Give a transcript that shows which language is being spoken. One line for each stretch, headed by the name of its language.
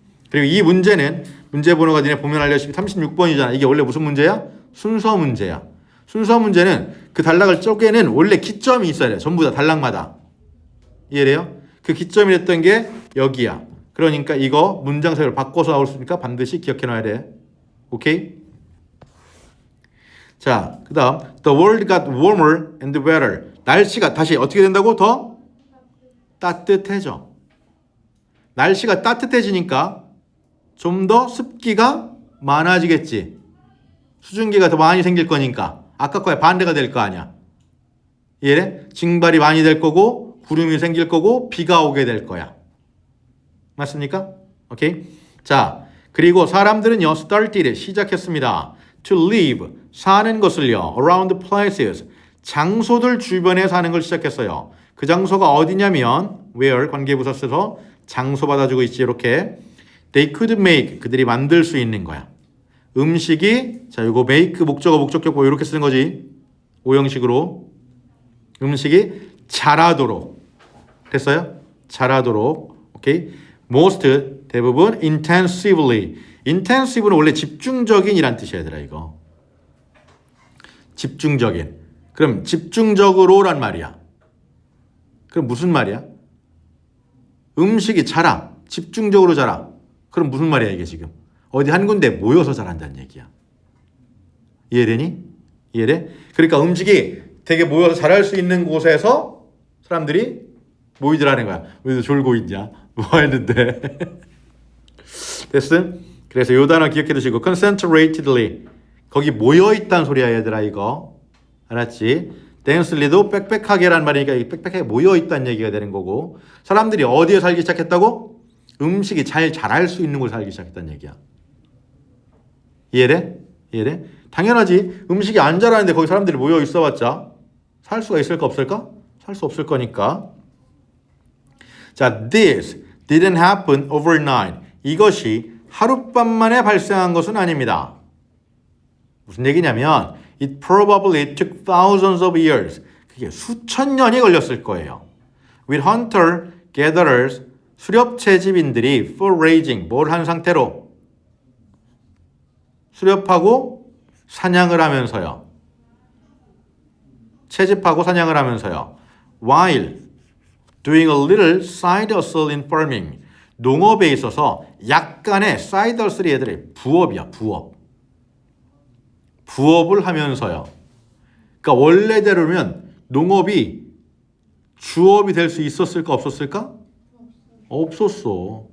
Korean: 그리고 이 문제는 문제 번호가 니네 보면 알려주시피 36번이잖아. 이게 원래 무슨 문제야? 순서 문제야. 순서 문제는 그 단락을 쪼개는 원래 기점이 있어야 돼. 전부 다 단락마다. 이해돼요? 그 기점이 됐던 게 여기야. 그러니까 이거 문장삽입을 바꿔서 나올 수 있으니까 반드시 기억해 놔야 돼. 오케이? 자, 그 다음
English: The world got warmer and wetter.
Korean: 날씨가 다시 어떻게 된다고? 더 따뜻해져. 날씨가 따뜻해지니까 좀 더 습기가 많아지겠지. 수증기가 더 많이 생길 거니까 아까 거에 반대가 될 거 아니야. 이해돼? 징발이 많이 될 거고 구름이 생길 거고 비가 오게 될 거야. 맞습니까? 오케이. 자, 그리고 사람들은요
English: started
Korean: 시작했습니다.
English: To live
Korean: 사는 것을요
English: around places
Korean: 장소들 주변에 사는 걸 시작했어요. 그 장소가 어디냐면 where 관계부사 써서 장소 받아주고 있지. 이렇게
English: they could make
Korean: 그들이 만들 수 있는 거야. 음식이 자 이거 make 목적어 목적격 이렇게 쓰는 거지. 오형식으로 음식이 자라도록 됐어요? 자라도록. 오케이.
English: most
Korean: 대부분
English: intensively.
Korean: intensive는 원래 집중적인이란 뜻이야 얘들아 이거. 집중적인. 그럼 집중적으로란 말이야. 그럼 무슨 말이야? 음식이 자라. 집중적으로 자라. 그럼 무슨 말이야 이게 지금? 어디 한 군데 모여서 자란다는 얘기야. 이해되니? 이해돼? 그러니까 음식이 되게 모여서 자랄 수 있는 곳에서 사람들이 모이더라는 거야. 왜 졸고 있냐? 뭐 했는데? 됐어? 그래서 요 단어 기억해 두시고 concentratedly 거기 모여있다는 소리야 얘들아 이거. 알았지? densely도 빽빽하게란 말이니까 빽빽하게 모여있다는 얘기가 되는 거고 사람들이 어디에 살기 시작했다고? 음식이 잘 자랄 수 있는 곳에 살기 시작했다는 얘기야. 이해돼? 이해돼? 당연하지. 음식이 안 자라는데 거기 사람들이 모여 있어봤자 살 수가 있을까 없을까? 살 수 없을 거니까.
English: 자, this didn't happen overnight.
Korean: 이것이 하룻밤 만에 발생한 것은 아닙니다. 무슨 얘기냐면
English: it probably took thousands of years.
Korean: 그게 수천 년이 걸렸을 거예요.
English: With hunter gatherers
Korean: 수렵 채집인들이 foraging 뭘 한 상태로 수렵하고 사냥을 하면서요. 채집하고 사냥을 하면서요.
English: While doing a little side hustle in farming.
Korean: 농업에 있어서 약간의 side hustle 얘들의 부업이야, 부업. 부업을 하면서요. 그러니까 원래대로면 농업이 주업이 될 수 있었을까 없었을까? 없었어.